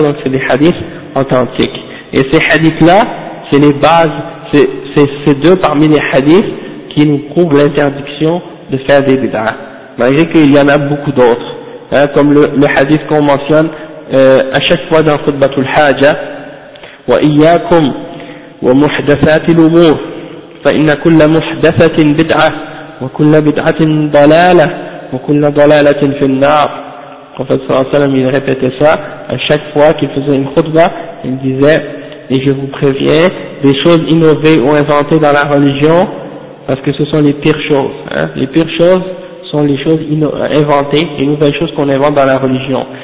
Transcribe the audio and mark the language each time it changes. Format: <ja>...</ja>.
<fr>Donc c'est des hadiths authentiques. Et ces hadiths-là, c'est les bases, c'est deux parmi les hadiths qui nous prouvent l'interdiction de faire des bid'ahs. Malgré qu'il y en a beaucoup d'autres. Comme le hadith qu'on mentionne, à chaque fois dans Khutbatul Haja,</fr> <ar>wa iyyakum wa muhdathatil umur. فإن كل محدثة بدعة وكل بدعة ضلالة وكل ضلالة في النار. قال صلى الله عليه وسلم</ar> <fr>répétait ça à chaque fois qu'il faisait une khutba. Il disait, et je vous préviens, des choses innovées ou inventées dans la religion, parce que ce sont les pires choses. Les pires choses sont les choses inventées, les nouvelles choses qu'on invente dans la religion.</fr>